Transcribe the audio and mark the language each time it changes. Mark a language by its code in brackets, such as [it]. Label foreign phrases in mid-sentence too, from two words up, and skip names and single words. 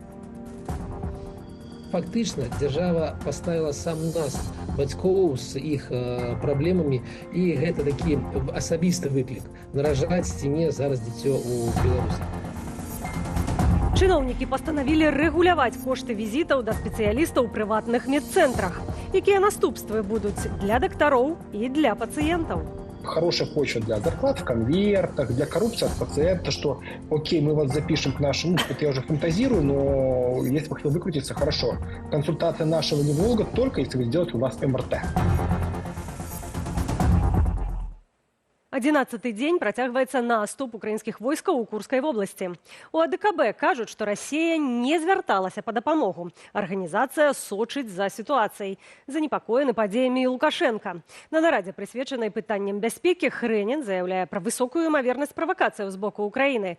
[be] Фактычна дзяржава паставіла сам нас, бацькоў, з іх праблемамі, і гэта такі асабісты выклік наражаць ці не зараз дзіцё ў Беларусі. Чыноўнікі пастанавілі рэгуляваць кошты візітаў да спецыялістаў у прыватных медцэнтрах. Якія наступствы будуць для дактароў і для пацыентаў? [ru] Хорошая почва для зарплат в конвертах, для коррупции от пациента, что окей, мы вас запишем к нашему, это я уже фантазирую, но если вы хотите выкрутиться, хорошо. Консультация нашего невролога только если вы сделаете у нас МРТ. [be] 11-й дзень працягваецца наступ украінскіх войскаў у Курскай вобласці. У АДКБ кажуць, што Расія не звярталася па дапамогу. Арганізацыя сочыць за сітуацыяй, занепакоены падзеямі Лукашенка. На нарадзе, прысвечанай пытанням бяспекі, Хрэнін заяўляе пра высокую імавернасць правакацыяў з боку Украіны.